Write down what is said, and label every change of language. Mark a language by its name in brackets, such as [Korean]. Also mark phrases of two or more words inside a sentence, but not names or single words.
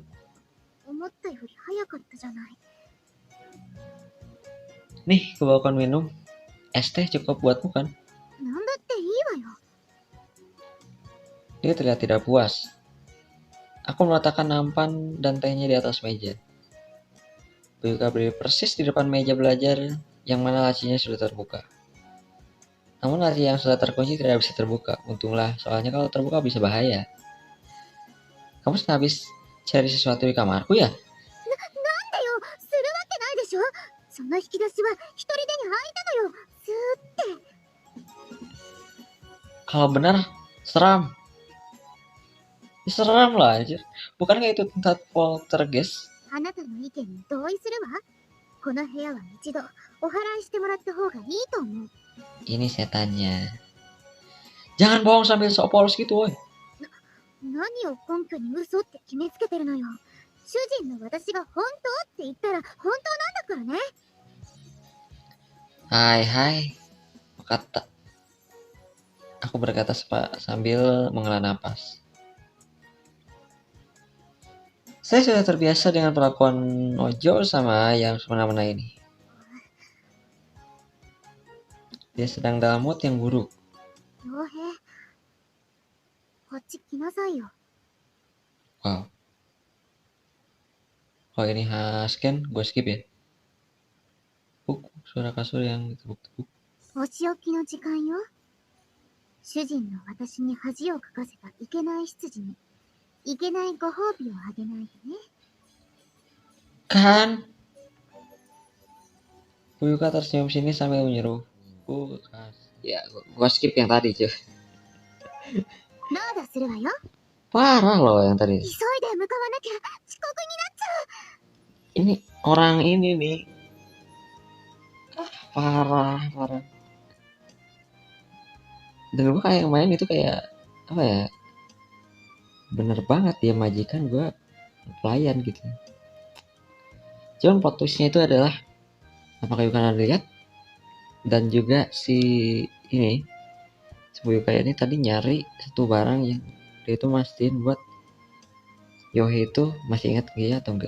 [Japanese] 思ったより早かったじゃない。 [Indonesian] Nih, kebawakan minum. Es teh cukup buatmu kan? [Japanese] なんだっていいわよ。 [Indonesian] Dia terlihat tidak puas. Aku meletakkan nampan dan tehnya di atas meja. Fuyuka berdiri persis di depan meja belajar yang mana lacinya sudah terbuka. Namun laci yang sudah terkunci tidak bisa terbuka. Untunglah, soalnya kalau terbuka bisa bahaya. Kamu sudah habis cari sesuatu di kamarku ya? [Japanese] なんでよ、するわけないでしょ。その引き出しは一人でに開いたのよ。スーって。 [Indonesian] Kalau benar, seram. Seram lah anjir. Bukankah itu tempat poltergeist? [Japanese] あなたの意見に同意するわ。この部屋は一度お祓いしてもらった方がいいと思う。 [Indonesian] Ini setannya. Jangan bohong sambil sok polos gitu, woy. [Japanese] 何を根拠に嘘って決めつけてるのよ。主人の私が本当って言ったら本当なんだからね。 [Indonesian] Hai, kata. Aku berkata sambil menghela napas. Saya sudah terbiasa dengan perlakuan [Japanese] お嬢様 [Indonesian] yang semena-mena ini. Dia sedang dalam mood yang buruk. [Japanese] 傭兵、こっち来なさいよ。 [Indonesian] Wow. Kalau ini scan, gue skip ya. Suara kasur yang ditepuk-tepuk. [Japanese] お仕置きの時間よ。主人の私に恥をかかせたいけない執事にいけないご褒美をあげないでね。 [Indonesian] Kan? Fuyuka tersenyum sini sambil menyuruh. Ya, gua skip yang tadi cuy. [Japanese] まだするわよ。 [Indonesian] Parah loh yang tadi. [Japanese] 急いで向かわなきゃ遅刻になっちゃう。 [Indonesian] Ini orang ini nih. Parah. Dan gue kayak main itu kayak apa ya? Bener banget dia majikan, gue pelayan gitu. Cuman plot twistnya itu adalah apakah kalian lihat dan juga si ini Fuyuka ini tadi nyari satu barang yang dia itu mastiin buat Yohei itu masih ingat dia atau enggak.